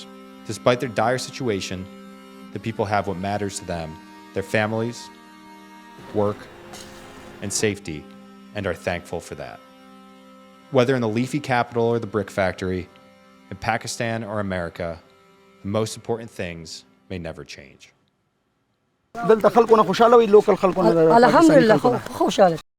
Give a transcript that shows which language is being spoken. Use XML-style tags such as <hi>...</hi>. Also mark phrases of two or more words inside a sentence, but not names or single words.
<en>Despite their dire situation, the people have what matters to them, their families, work, and safety, and are thankful for that. Whether in the leafy capital or the brick factory, in Pakistan or America, the most important things may never change.</en> <ps>دلته خلکونه خوشاله وي لوکل خلکونه الحمدلله خوشاله</ps>